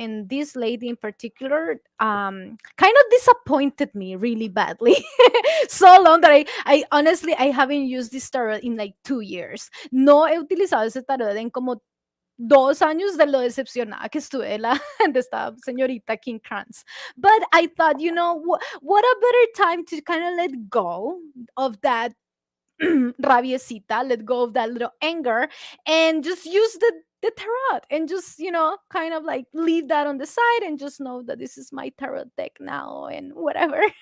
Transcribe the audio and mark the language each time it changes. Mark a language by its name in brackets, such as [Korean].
[English] And this lady in particular kind of disappointed me really badly. So long that I honestly I haven't used this tarot in like 2 years. [Spanish] No he utilizado ese tarot en como 2 años de lo decepcionada que estuve de esta señorita Kim Kranz. [English] But I thought, what a better time to kind of let go of that rabiecita, let go of that little anger, and just use the tarot and just kind of like leave that on the side and just know that this is my tarot deck now and whatever.